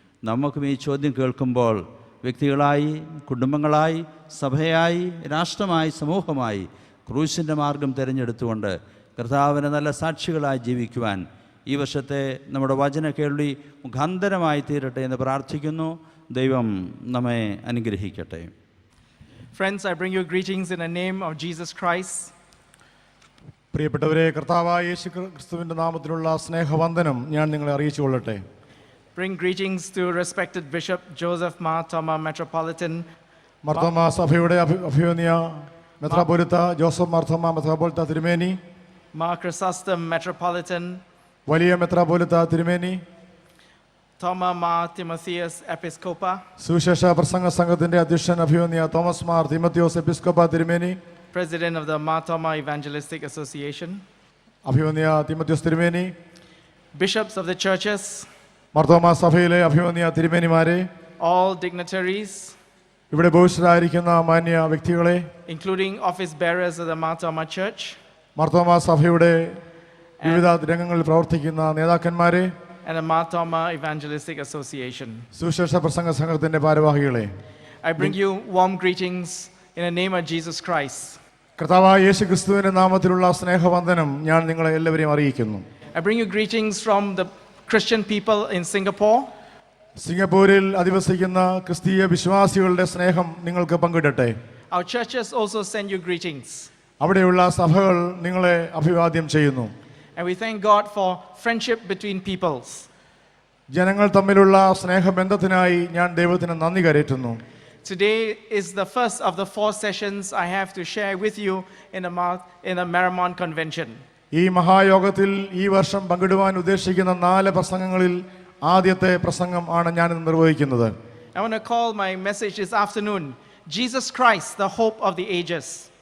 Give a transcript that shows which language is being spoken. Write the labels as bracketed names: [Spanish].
[Malayalam] നമുക്കും ഈ ചോദ്യം കേൾക്കുമ്പോൾ വ്യക്തികളായി, കുടുംബങ്ങളായി, സഭയായി, രാഷ്ട്രമായി, സമൂഹമായി ക്രൂശിൻ്റെ മാർഗം തിരഞ്ഞെടുത്തുകൊണ്ട് കർത്താവിന് നല്ല സാക്ഷികളായി ജീവിക്കുവാൻ ഈ വർഷത്തെ നമ്മുടെ വചന കേൾവി മുഖാന്തരമായി തീരട്ടെ എന്ന് പ്രാർത്ഥിക്കുന്നു. ദൈവം നമ്മെ അനുഗ്രഹിക്കട്ടെ. [English] Friends, I bring you greetings in the name of Jesus Christ. [Malayalam] പ്രിയപ്പെട്ടവരെ, കർത്താവായ യേശു ക്രിസ്തുവിൻ്റെ നാമത്തിലുള്ള സ്നേഹവന്ദനം ഞാൻ നിങ്ങളെ അറിയിച്ചു കൊള്ളട്ടെ. [English] Bring greetings to respected Bishop Joseph Mar Thoma, Metropolitan. [Malayalam] Mar Thoma സഭയുടെ അഭിവന്യ മെത്രാപ്പൊലീത്ത ജോസഫ് മാർത്തോമ മെത്രാപ്പൊലീത്ത തിരുമേനി, [English] Mar Chrysostom, Metropolitan. [Malayalam] വലിയ മെത്രാപ്പൊലീത്ത തിരുമേനി, [English] Thoma Mar Timotheus, Episcopa. [Malayalam] സുവിശേഷ പ്രസംഗ സംഘത്തിന്റെ അധ്യക്ഷൻ അഭിവന്യ തോമസ് മാർ തിമോത്തിയോസ് എപ്പിസ്കോപ്പ തിരുമേനി, [English] President of the Mar Thoma Evangelistic Association. [Malayalam] അഭിവന്യ തിമോത്തിയോസ് തിരുമേനി, [English] Bishops of the churches. [Malayalam] Mar Thoma സഭയിലെ അഭിവന്യ തിരുമേനിമാരെ, [English] All dignitaries, [Malayalam] ഇവിടെ ബഹുശരായിരിക്കുന്ന മാന്യ വ്യക്തികളെ, [English] including office bearers of the Mar Thoma Church. [Malayalam] Mar Thoma സഭയുടെ വിവിധ രംഗങ്ങളിൽ പ്രവർത്തിക്കുന്ന നേതാക്കന്മാരെ, [English] And the Mar Thoma Evangelistic Association. [Malayalam] സുവിശേഷ പ്രസംഗ സംഘത്തിന്റെ ഭാരവാഹികളെ, [English] I bring you warm greetings in the name of Jesus Christ. [Malayalam] കർത്താവായ യേശു ക്രിസ്തുവിന്റെ നാമത്തിലുള്ള സ്നേഹവന്ദനം ഞാൻ നിങ്ങളെ എല്ലാവരെയും അറിയിക്കുന്നു. [English] I bring you greetings from the Christian people in Singapore. [Malayalam] സിംഗപ്പൂരിൽ അധിവസിക്കുന്ന ക്രിസ്തീയ വിശ്വാസികളുടെ സ്നേഹം നിങ്ങൾക്ക് പങ്കിടട്ടെ. [English] Our churches also send you greetings. [Malayalam] അവിടെയുള്ള സഭകൾ നിങ്ങളെ അഭിവാദ്യം ചെയ്യുന്നു. [English] And we thank God for friendship between peoples. [Malayalam] ജനങ്ങൾ തമ്മിലുള്ള സ്നേഹബന്ധത്തിനായി ഞാൻ ദൈവത്തിന് നന്ദി കരേറ്റുന്നു. [English] Today is the first of the 4 sessions I have to share with you in the Marymount Convention. [Malayalam] ഈ മഹായോഗത്തിൽ ഈ വർഷം പങ്കിടുവാൻ ഉദ്ദേശിക്കുന്ന 4 പ്രസംഗങ്ങളിൽ ആദ്യത്തെ പ്രസംഗം ആണ് ഞാൻ ഇന്ന് നിർവഹിക്കുന്നത്. [English] I want to call my message this afternoon, Jesus Christ, the hope of the ages.